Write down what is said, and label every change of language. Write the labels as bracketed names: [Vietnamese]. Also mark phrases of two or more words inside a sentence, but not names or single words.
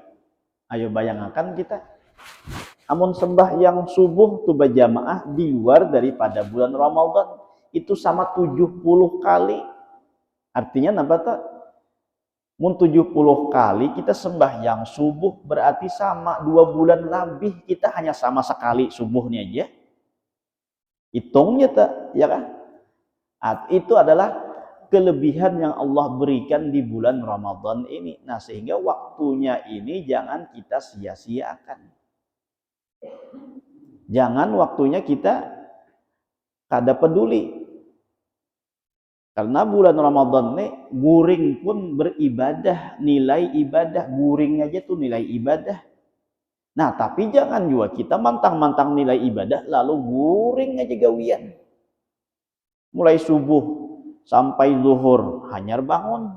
[Indonesian] Ayo bayangkan kita. [Banjar] Amun sembahyang subuh tu berjamaah di luar daripada bulan Ramadan itu sama 70 kali. Artinya apa tak? Mun 70 kali kita sembahyang subuh berarti sama 2 bulan lebih kita hanya sama sekali subuhnya aja. Hitungnya tak, ya kan? [Indonesian] Itu adalah kelebihan yang Allah berikan di bulan Ramadan ini. Nah, sehingga waktunya ini jangan kita sia-siakan. [Banjar] Jangan waktunya kita kada peduli. Karena bulan Ramadan ini guring pun beribadah, nilai ibadah, guring aja tuh nilai ibadah. Nah, tapi jangan juga kita mantang-mantang nilai ibadah lalu guring aja gawian. Mulai subuh sampai zuhur hanyar bangun.